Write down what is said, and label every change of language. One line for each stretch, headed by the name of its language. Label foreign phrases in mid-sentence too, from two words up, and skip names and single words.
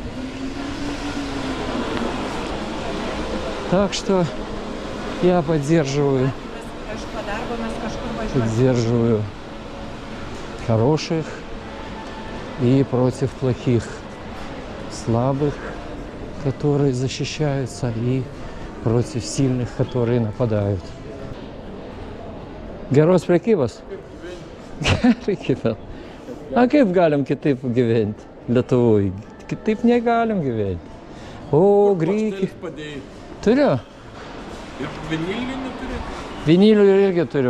Russian: Так что я поддерживаю хороших и против плохих, слабых, которые защищаются, и против сильных, которые нападают.
Lithuanian: Geros prekybos. Gerai, kita. A kaip galim kitaip gyventi Lietuvoje? Kitaip negalim gyventi. O, Graikijoje. Turiu. Ir vinilinių neturi? Vinilių irgi turiu.